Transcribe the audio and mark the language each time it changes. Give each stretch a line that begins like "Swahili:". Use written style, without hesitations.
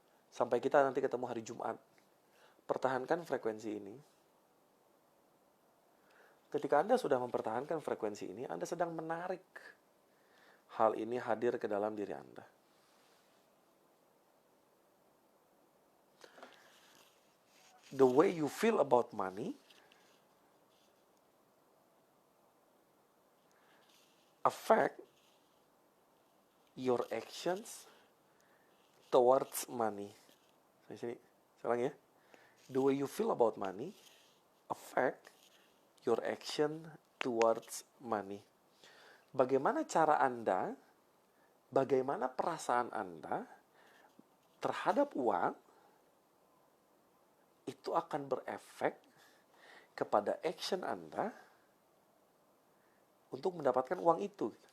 Indonesian: Sampai kita nanti ketemu hari Jumat. Pertahankan frekuensi ini. Ketika Anda sudah mempertahankan frekuensi ini, Anda sedang menarik hal ini hadir ke dalam diri Anda.
English: The way you feel about money affect your actions towards money.
Indonesian: Saya ulangi ya.
English: The way you feel about money affect your action towards money.
Indonesian: Bagaimana cara Anda, bagaimana perasaan Anda terhadap uang, itu akan berefek kepada action Anda untuk mendapatkan uang itu.